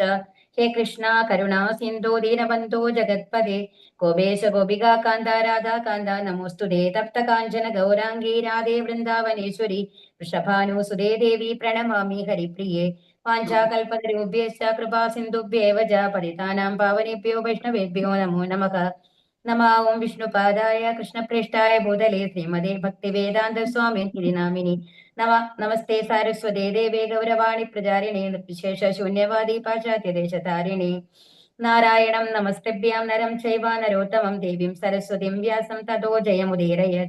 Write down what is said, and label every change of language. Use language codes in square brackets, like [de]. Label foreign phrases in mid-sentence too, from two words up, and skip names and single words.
[sa] ഹേ കൃഷ്ണ കരുണാ സിന്ധോ ദീനബന്ധോ ജഗത്പദേ ഗോപേശ ഗോപികാ കാന്ത രാധാ കാന്ത നമോസ്തുതേ. തപ്ത കാഞ്ചന ഗൗരാംഗീ രാധേ വൃന്ദാവനേശ്വരി വൃഷഭാനുസുതേ ദേവി പ്രണമാമി ഹരിപ്രിയേ. വാഞ്ചാകൽപതരുഭ്യശ്ച കൃപാ സിന്ധുഭ്യേവ ച പതിതാനാം പാവനേഭ്യോ വൈഷ്ണവേഭ്യോ നമോ നമഃ. നമഃ. ഓം വിഷ്ണുപാദായ കൃഷ്ണപ്രേഷ്ഠായ ഭൂതലേ ശ്രീമതേ ഭക്തിവേദാന്ത സ്വാമിനി നാമിനി നമസ്തേ സാരസ്വതേ ദേവേ ഗൗരവാണി പ്രചാരിണേ നിർവിശേഷ ശൂന്യവാദി പാശ്ചാത്യദേശതാരിണേ. നാരായണം നമസ്കൃഭ്യാം നരം ചൈവ നരോത്തമം ദേവീം സരസ്വതീം വ്യാസം തതോ ജയമുദീരയത്.